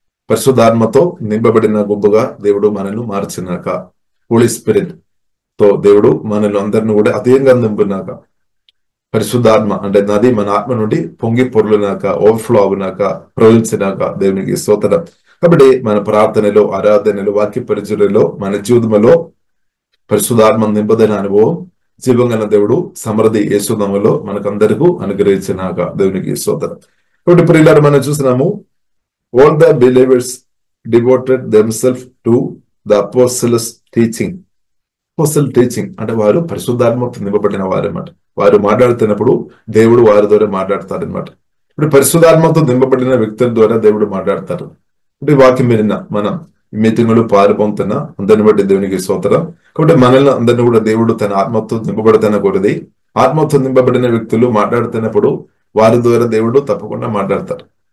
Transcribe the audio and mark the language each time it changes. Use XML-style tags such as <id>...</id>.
<te>పరిశుద్ధాత్మతో నింపబడిన గుంపుగా దేవుడు మనల్ని మార్చినాక, హోలీ స్పిరిట్ తో దేవుడు మనల్ని అందరిని కూడా అధికంగా నింపినాక, పరిశుద్ధాత్మ అంటే నది మన ఆత్మ నుండి పొంగి పొర్లినాక, ఓవర్ఫ్లో అవునాక, ప్రవహించినాక దేవునికి స్తోత్రం. కాబట్టి మన ప్రార్థనలో, ఆరాధనలో, వాక్య పరిచర్యలో, మన జీవితంలో పరిశుద్ధాత్మ నింపదైన అనుభవం జీవంగల దేవుడు సమృద్ధి యేసునామములో మనకందరికీ అనుగ్రహించినాక దేవునికి స్తోత్రం. కాబట్టి ప్రియులారా మనం చూసినాము,</te> <en>all the believers devoted themselves to the apostles' teaching.</en> <te>అపోస్తల టీచింగ్ అంటే వారు పరిశుద్ధాత్మతో నింపబడిన వారు అనమాట. వారు మాట్లాడుతున్నప్పుడు దేవుడు వారి ద్వారా మాట్లాడతారు అనమాట. ఇప్పుడు పరిశుద్ధాత్మతో నింపబడిన వ్యక్తుల ద్వారా దేవుడు మాట్లాడతారు. ఇప్పుడు ఈ వాక్యం విన్న మనం మీటింగ్ లో పాల్పొందుతున్న అందరిని బట్టి దేవునికి స్తోత్రం. కాబట్టి మనల్ని అందరినీ కూడా దేవుడు తన ఆత్మతో నింపబడుతున్న కొరది ఆత్మతో నింపబడిన వ్యక్తులు మాట్లాడుతున్నప్పుడు వారి ద్వారా దేవుడు తప్పకుండా మాట్లాడతారు.</te>